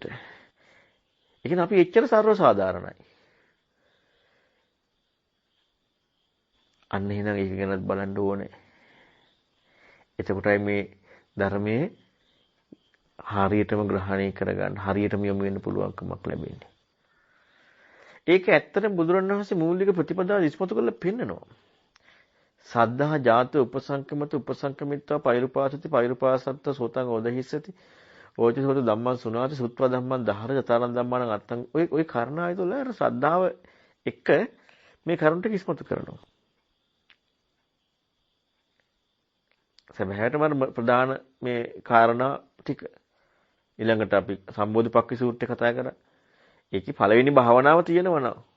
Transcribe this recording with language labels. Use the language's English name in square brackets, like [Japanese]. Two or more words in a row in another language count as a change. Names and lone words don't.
[Sinhala] ඒ කියන්නේ අපි එච්චර සර්ව සාධාරණයි. අන්න එහෙනම් ඒක ගැනත් බලන්න ඕනේ. එතකොටයි මේ ධර්මයේ හරියටම ග්‍රහණය කරගන්න, හරියටම යොමු වෙන්න පුළුවන්කමක් ලැබෙන්නේ. ඒක ඇත්තටම බුදුරණවහන්සේ මූලික ප්‍රතිපදාව ඉස්මතු කරලා පෙන්නනවා. [Pali] සද්ධා ජාත උපසංකමත උපසංකමිත්වා පෛරුපාසති පෛරුපාසත්ත සෝතං ඕදහිස්සති ඕචි සෝත ධම්මං සුනාති සුත්වා ධම්මං දහර ජතරන් ධම්මං අත්තං [Sinhala] ඔය කාරණාවයි තුළ අර ශ්‍රද්ධාව එක්ක මේ කරුණ ටික ඉස්මතු කරනවා. සමහරටම ප්‍රධාන මේ කාරණා ටික ඊළඟට අපි සම්බෝධිපක්ඛ සූත්‍රය කතා කරා. ඒකේ පළවෙනි භාවනාව තියෙනවා.